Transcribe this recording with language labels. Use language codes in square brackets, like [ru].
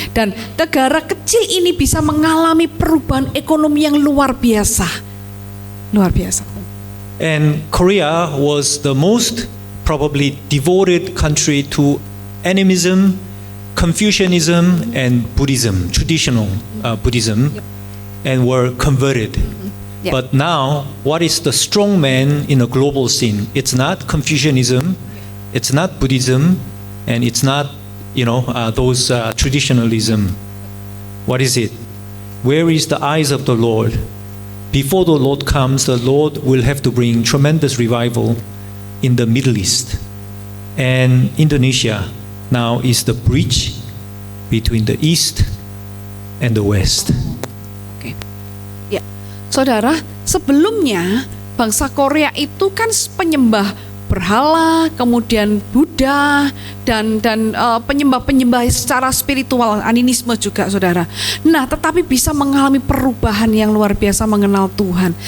[id] Dan negara kecil ini bisa mengalami perubahan ekonomi yang luar biasa. Luar biasa. [en] And Korea was the most probably devoted country to animism, Confucianism, and Buddhism, traditional Buddhism, and were converted. Yep. But now, what is the strong man in a global scene? It's not Confucianism, it's not Buddhism, and it's not those traditionalism. What is it? Where is the eyes of the Lord? Before the Lord comes, the Lord will have to bring tremendous revival in the Middle East. And Indonesia now is the bridge between the East and the West. [id] Oke. Ya, saudara, sebelumnya bangsa Korea itu kan penyembah berhala, kemudian Buddha dan penyembah-penyembah secara spiritual, animisme juga, saudara. Nah, tetapi bisa mengalami perubahan yang luar biasa mengenal Tuhan.